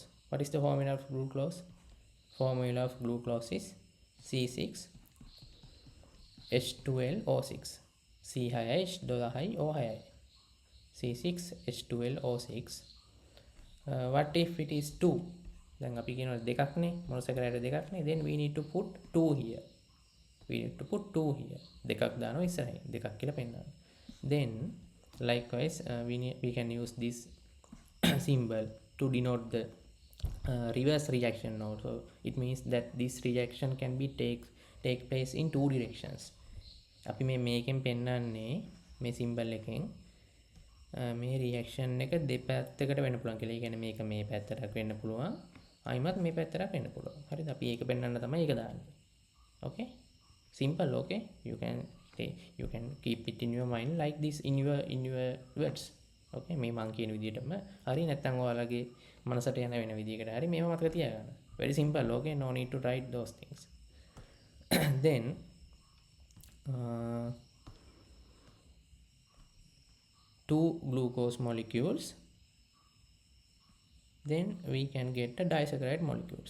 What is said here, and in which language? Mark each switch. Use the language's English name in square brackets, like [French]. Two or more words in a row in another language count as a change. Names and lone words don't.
[English] What is the formula of glucose? Formula of glucose is C6H12O6. C6H12O6. C6H12O6. What if it is 2? Then [Sinhala] අපි කියනවා දෙකක් නේ මොනොසැකරයිඩ් දෙකක් නේ. [English] Then we need to put 2 here. [Sinhala] දෙකක් දානවා ඉස්සරහින්. දෙකක් කියලා පෙන්නනවා. [English] Then likewise we can use this symbol to denote the reverse reaction also. It means that this reaction can be take place in two directions. [Sinhala] අපි මේකෙන් පෙන්නන්නේ මේ සිම්බල් එකෙන් මේ රියැක්ෂන් එක දෙපැත්තකට වෙන්න පුළුවන් කියලා. ඒ කියන්නේ මේක මේ පැත්තට වෙන්න පුළුවන්. ආයිමත් මේ පැත්තට වෙන්න පුළුවන්. හරිද? අපි ඒක පෙන්වන්න තමයි ඒක දාන්නේ. [English] Okay? Simple, okay? You can keep it in your mind like this in your words. Okay? [Sinhala] මේ මං කියන විදිහටම හරි නැත්නම් ඔයාලගේ මනසට යන වෙන විදිහකට හරි මේව මතක තියාගන්න. [English] Very simple, okay? No need to write those things. Then two glucose molecules, then we can get the disaccharide molecules.